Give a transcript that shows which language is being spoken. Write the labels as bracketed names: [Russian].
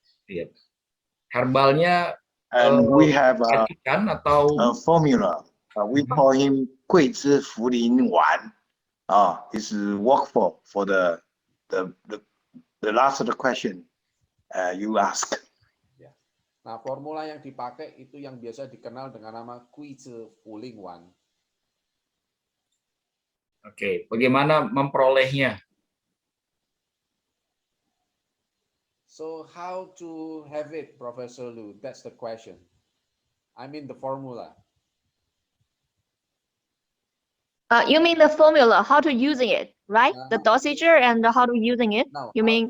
[Indonesian] Iya. Herbalnya [English] And we have [Indonesian] racikan atau [English] a formula. We call him 桂枝茯苓丸. It's work for the last of the question you ask. [Indonesian] Nah, formula yang dipakai itu yang biasa dikenal dengan nama 桂枝茯苓丸. Oke, bagaimana memperolehnya? [English] So how to have it, Professor Lu? That's the question. I mean the formula. You mean the formula, how to using it, right? The dosage and how to using it. No, You mean